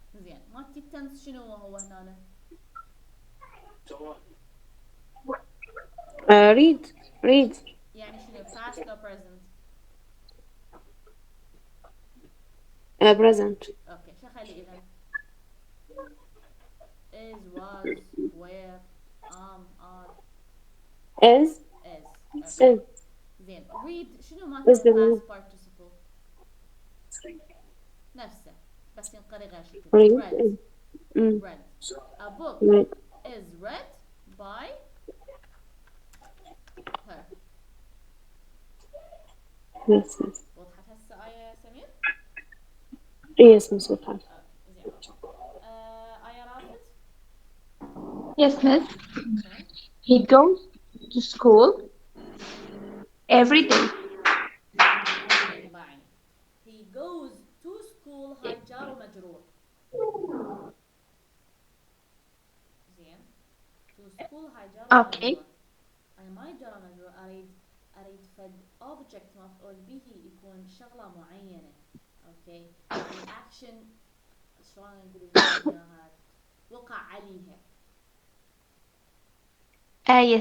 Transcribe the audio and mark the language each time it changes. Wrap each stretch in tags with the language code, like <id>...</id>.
<ar>زين مالتي التنس شنو هو هنا؟</ar> <en>read.</en> <ar>يعني شنو</ar> <en>past or present؟ present.</en> <ar>اوكي شو خلي اذا؟</ar> <en>is was were are Is.</en> <ar>اوكي زين read شنو مالته past participle؟ نفسه بس ينقري غير شكل read.</ar> <en>A book is read by her. Yes, miss.</en> <ar>وضحت هسه آية يا سمير؟</ar> <en>Yes, miss. وضحت.</en> <ar>زين آية رافت؟</ar> <en>Yes, miss. Okay. He goes to school every day.</en> <ar>اوكي باين.</ar> <en>He goes to school</en> <ar>هاي جار ومجرور. زين.</ar> <en>To school هاي جار Okay.</en> <ar>ومجرور. أنا ما جار ومجرور أريد فد object مفعول به يكون شغلة معينة. اوكي. الأكشن شلون نقول إياها؟ وقع عليها.</ar>